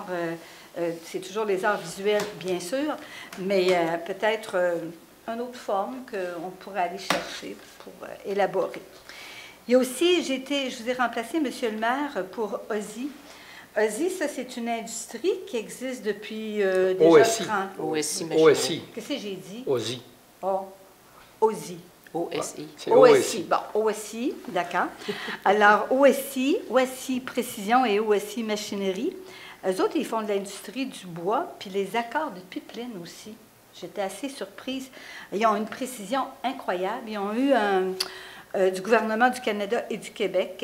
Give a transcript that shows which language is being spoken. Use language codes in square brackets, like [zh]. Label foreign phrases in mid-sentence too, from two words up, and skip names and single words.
[fr] C'est toujours les arts visuels, bien sûr, mais peut-être une autre forme qu'on pourrait aller chercher pour élaborer. Il y a aussi, je vous ai remplacé, Monsieur le maire, pour OSI. OSI, ça, c'est une industrie qui existe depuis déjà OSI. 30 ans. OSI, OSI. Qu'est-ce que j'ai dit? OSI. Oh, OSI. OSI. C'est OSI. Bon, OSI, d'accord. Alors, OSI Précision et OSI Machinerie. Eux autres, ils font de l'industrie du bois, puis les accords de pipeline aussi. J'étais assez surprise. Ils ont une précision incroyable. Ils ont eu du gouvernement du Canada et du Québec.